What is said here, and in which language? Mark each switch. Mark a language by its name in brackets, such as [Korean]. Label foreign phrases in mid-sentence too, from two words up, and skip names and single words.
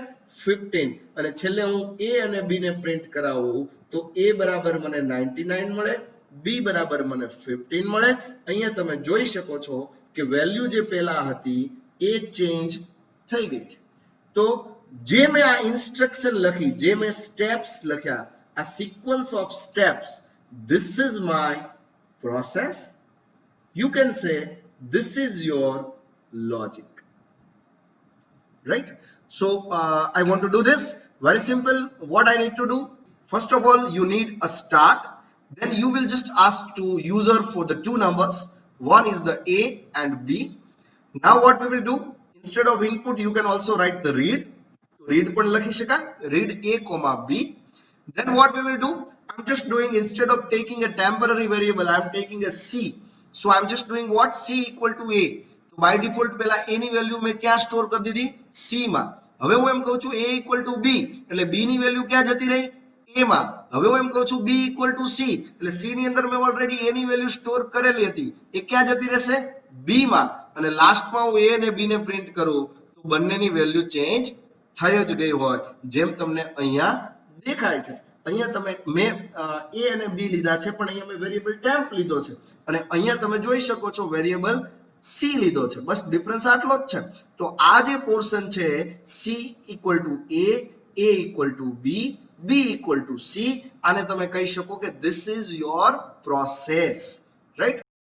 [Gujarati] 15. અને છેલ્લે હું a અને b ને પ્રિન્ટ કરાવું તો a બરાબર મને 99 મળે, b બરાબર મને 15 મળે. અહીંયા તમે જોઈ શકો છો કે વેલ્યુ જે પહેલા હતી એ ચેન્જ થઈ ગઈ છે. તો જે મેં આ ઇન્સ્ટ્રક્શન લખી, જે મેં સ્ટેપ્સ લખ્યા, [English] a sequence of steps. This is my process. You can say this is your logic. Right? So I want to do this. Very simple. What I need to do? First of all, you need a start. Then you will just ask to user for the two numbers. One is the A and B. Now what we will do? Instead of input, you can also write the read. [Gujarati] Read પણ લખી શકાય. [English] Read A comma B. Then what we will do? I'm just doing, instead of taking a temporary variable, I'm taking a C. So I'm just doing what? C equal to A. So by default [Gujarati] પહેલા A ની વેલ્યુ મેં ક્યાં સ્ટોર કરી દીધી? C માં. હવે હું એમ કહું છું [English] A equal to B, [Gujarati] એટલે B ની વેલ્યુ ક્યાં જતી રહી? A માં. હવે હું એમ કહું છું [English] B equal to C, [Gujarati] એટલે C ની અંદર મેં ઓલરેડી A ની વેલ્યુ સ્ટોર કરેલી હતી, એ ક્યાં જતી રહેશે? B માં. અને લાસ્ટમાં હું A અને B ને પ્રિન્ટ કરું તો બંનેની વેલ્યુ ચેન્જ થઈ જ ગઈ હોય, જેમ તમને અહીંયા દેખાય છે. અહીંયા તમે મેં A અને B લીધા છે, પણ અહીંયા મેં વેરિયેબલ ટેમ્પ લીધો છે, અને અહીંયા તમે જોઈ શકો છો વેરિયેબલ C લીધો છે. બસ ડિફરન્સ આટલો જ છે. તો આ જે પોર્શન છે [English] C equal to A equal to B, B equal to C, [Gujarati] આને તમે કહી શકો કે [English] this is your process, right?